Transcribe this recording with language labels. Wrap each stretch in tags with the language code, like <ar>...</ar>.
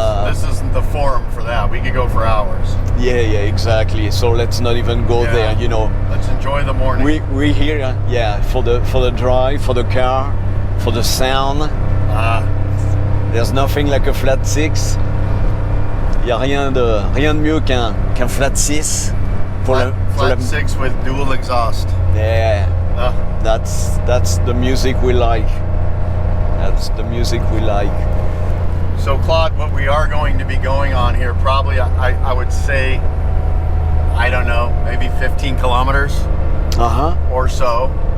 <en>This isn't the forum for that. We could go for hours. Yeah, exactly. So let's not even go there, Let's enjoy the morning. We're here, for the drive, for the car, for the sound. There's nothing like a flat six.</en> <fr>Il n'y a rien de mieux qu'un flat 6.</fr> <en>Flat 6 with dual exhaust. Yeah, that's the music we like. That's the music we like. So Claude, what we are going to be going on here, probably I would say, I don't know, maybe 15 kilometers or so.</en>